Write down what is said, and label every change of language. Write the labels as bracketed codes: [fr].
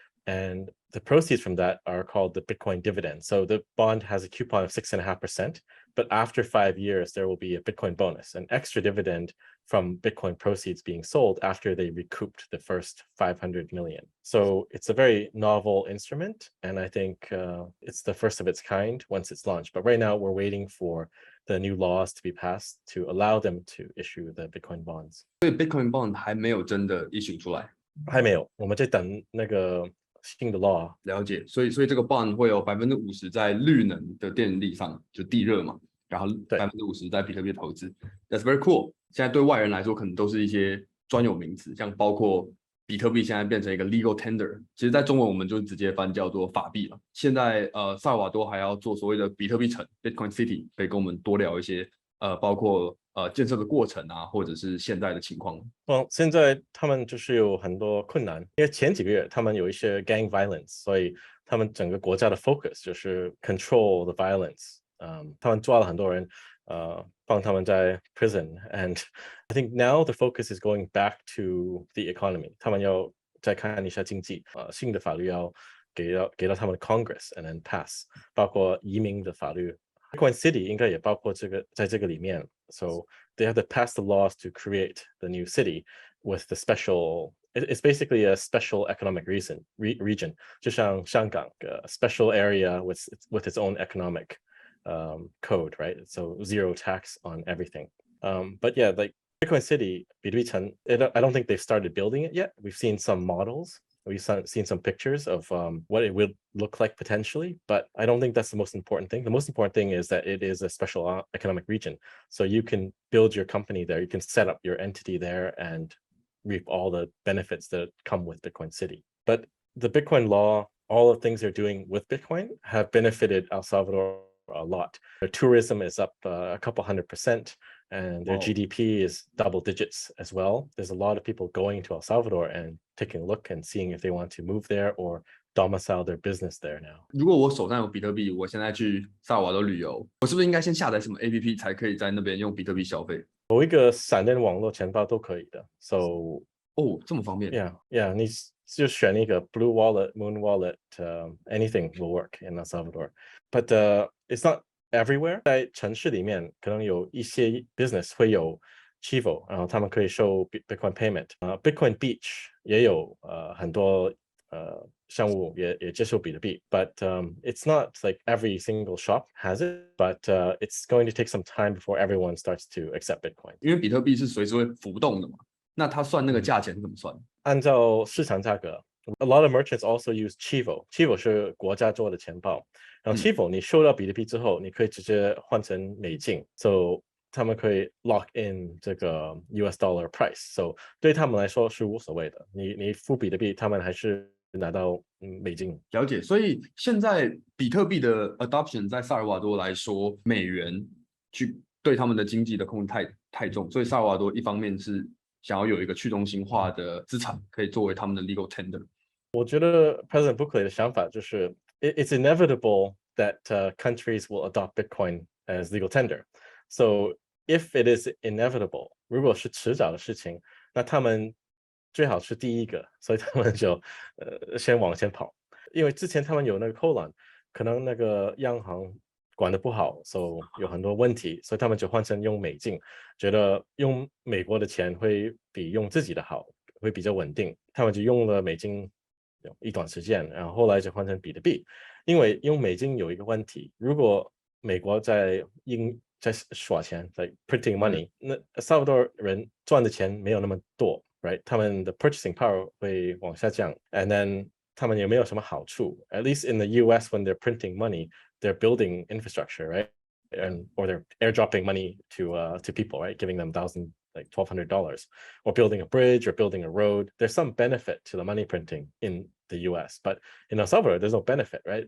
[en] And the proceeds from that are called the Bitcoin dividend. So the bond has a coupon of 6.5%, but after 5 years, there will be a Bitcoin bonus, an extra dividend from Bitcoin proceeds being sold after they recouped the first 500 million. So it's a very novel instrument, and I think it's the first of its kind once it's launched. But right now, we're waiting for the new laws to be passed to allow them to issue the Bitcoin bonds. [zh] 所以 Bitcoin bond 还没有真的 issue 出来。还没有，我们在等那个新的 law。了解，所以这个 bond 会有50%在绿能的电力上，就地热嘛，然后50%在比特币投资。 [en] That's very cool。 [zh] 现在对外人来说，可能都是一些专有名词，像包括比特币现在变成一个 legal tender， 其实在中文我们就直接翻叫做法币了。现在萨尔瓦多还要做所谓的比特币城 Bitcoin City， 可以跟我们多聊一些包括建设的过程啊，或者是现在的情况。现在他们就是有很多困难，因为前几个月他们有一些 gang violence， 所以他们整个国家的 focus 就是 [en] control the violence。 [zh] 他们抓了很多人，放他们在 prison。 [en] And I think now the focus is going back to the economy。 [zh] 他们要再看一下经济，新的法律要给到他们的 Congress and then pass， 包括移民的法律。 Bitcoin City 应该也包括在这个里面。 [en] So they have to pass the laws to create the new city with the special. It's basically a special economic region. [zh] 就像香港 [en] a special area with its own economic code, right? So zero tax on everything. But yeah, like Bitcoin City, 比特币城, I don't think they've started building it yet. We've seen some models. We've seen some pictures of what it would look like potentially, but I don't think that's the most important thing. The most important thing is that it is a special economic region. So you can build your company there, you can set up your entity there and reap all the benefits that come with Bitcoin City. But the Bitcoin law, all the things they're doing with Bitcoin have benefited El Salvador a lot. Their tourism is up a couple 100%. And their GDP is double digits as well. There's a lot of people going to El Salvador and taking a look and seeing if they want to move there or domicile their business there now. [zh] 如果我手上有比特币，我现在去萨尔瓦多旅游，我是不是应该先下载什么 APP 才可以在那边用比特币消费？某一个闪电网络钱包都可以的。 So 这么方便。 [en] Yeah, [zh] 你就选一个 [en] Blue Wallet, Moon Wallet, anything will work in El Salvador. But it's not everywhere. [zh] 在城市里面可能有一些 business 会有 Chivo， 然后他们可以收 Bitcoin payment。Bitcoin Beach 也有很多项目也接受比特币 [en] ，but it's not like every single shop has it, but it's going to take some time before everyone starts to accept Bitcoin. [zh] 因为比特币是随时会浮动的嘛，那它算那个价钱是怎么算？按照市场价格 ， [en] a lot of merchants also use [zh] Chivo 是国家做的钱包，然后 Chivo 你收到比特币之后，你可以直接换成美金 ，so 他们可以 lock in 这个 US dollar price，so 对他们来说是无所谓的，你付比特币，他们还是拿到美金。了解，所以现在比特币的 adoption 在萨尔瓦多来说，美元去对他们的经济的控制太重，所以萨尔瓦多一方面是想要有一个去中心化的资产，可以作为他们的 legal tender。我觉得 [en] President Buckley [zh] 的想法就是 [en] it's inevitable that countries will adopt Bitcoin as legal tender. So if it is inevitable， [zh] 如果是迟早的事情，那他们最好是第一个，所以他们就先往前跑。因为之前他们有那个 colon， 可能那个央行管得不好，所以有很多问题，所以他们就换成用美金，觉得用美国的钱会比用自己的好，会比较稳定。他们就用了美金一段时间，然后后来就换成比特币。因为用美金有一个问题，如果美国在耍钱，在 printing money， 那萨尔瓦多人赚的钱没有那么多 ，right？他们的 purchasing power 会往下降 ，and then 他们也没有什么好处。 [en] At least in the U.S. when they're printing money, they're building infrastructure, right? Or they're airdropping money to people, right? Giving them $1,200, or building a bridge or building a road. There's some benefit to the money printing in the U.S., but in El Salvador, there's no benefit, right?